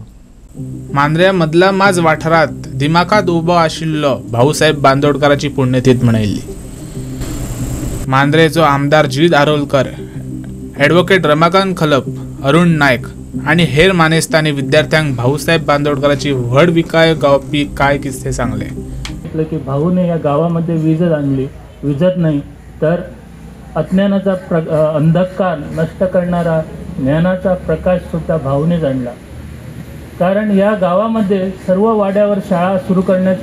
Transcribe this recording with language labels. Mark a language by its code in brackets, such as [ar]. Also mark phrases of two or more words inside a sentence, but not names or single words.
[kok] मांद्र्या मदला माज वाठारात दिमाखात उबो आशिल्लो भाऊसाहेब बांदोडकराची पुण्यतिथी मनयल्ली मांद्रेचो आमदार जीद आरोलकर ॲडव्होकेट रमाकांत खलप अरुण नायक आणि हेर मानेस्तांनी विद्यार्थ्यांक भाऊसाहेब बांदोडकराची व्हड विकाय गावपी काय किस्से सांगले [mr] की भाऊने या गावामध्ये वीज आणली विजत नाही तर अज्ञानाचा अंधकार नष्ट करणारा ज्ञानाचा प्रकाश सुद्धा भाऊनेच आणला कारण या गावामध्ये सर्व वाड्यावर शाळा सुरू करण्याचं